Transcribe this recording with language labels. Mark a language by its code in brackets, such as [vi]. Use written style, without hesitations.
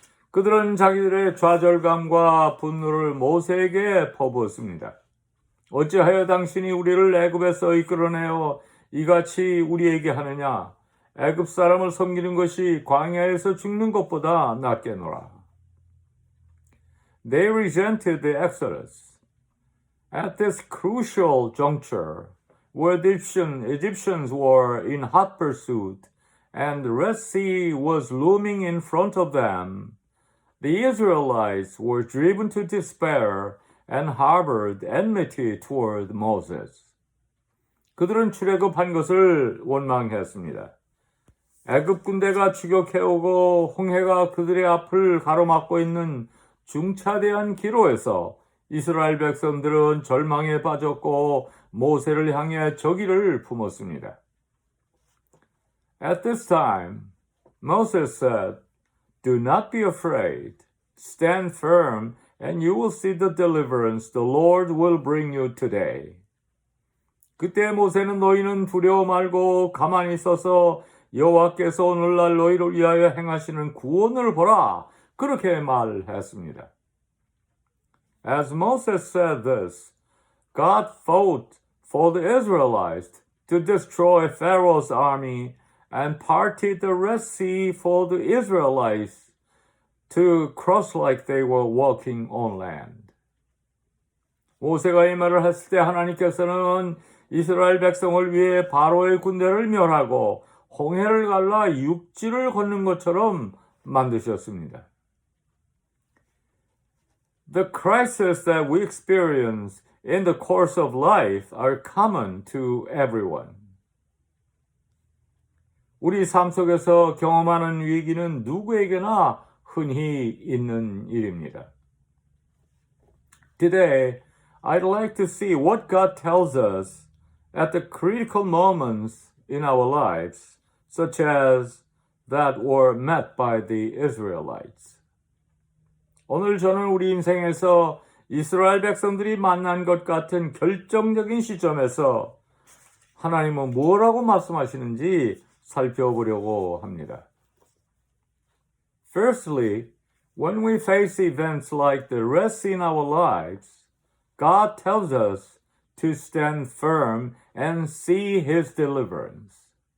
[ko] 그들은 자기들의 좌절감과 분노를 모세에게 퍼부었습니다. 어찌하여 당신이 우리를 애굽에서 이끌어내어 이같이 우리에게 하느냐? 애굽 사람을 섬기는 것이 광야에서 죽는 것보다 낫겠노라. [en] They resented the exodus. At this crucial juncture, where the Egyptians were in hot pursuit and the Red Sea was looming in front of them, the Israelites were driven to despair and harbored enmity toward Moses. [ko] 그들은 출애굽한 것을 원망했습니다. 애굽 군대가 추격해오고 홍해가 그들의 앞을 가로막고 있는 중차대한 기로에서 이스라엘 백성들은 절망에 빠졌고 모세를 향해 적의를 품었습니다. [en] At this time, Moses said, Do not be afraid. Stand firm, and you will see the deliverance the Lord will bring you today. [ko] 그때 모세는 너희는 두려워 말고 가만히 서서 여호와께서 오늘날 너희를 위하여 행하시는 구원을 보라. 그렇게 말했습니다. [en] As Moses said this, God fought for the Israelites to destroy Pharaoh's army and parted the Red Sea for the Israelites to cross like they were walking on land. [ko] 모세가 이 말을 했을 때 하나님께서는 이스라엘 백성을 위해 바로의 군대를 멸하고 홍해를 갈라 육지를 걷는 것처럼 만드셨습니다. [en] The crises that we experience in the course of life are common to everyone. [ko] 우리 삶 속에서 경험하는 위기는 누구에게나 흔히 있는 일입니다. [en] Today, I'd like to see what God tells us at the critical moments in our lives, such as that were met by the Israelites. [ko] 오늘 저는 우리 인생에서 이스라엘 백성들이 만난 것 같은 결정적인 시점에서 하나님은 뭐라고 말씀하시는지 살펴보려고 합니다. [en] Firstly, when we face events like the Red Sea in our lives, God tells us to stand firm and see His deliverance.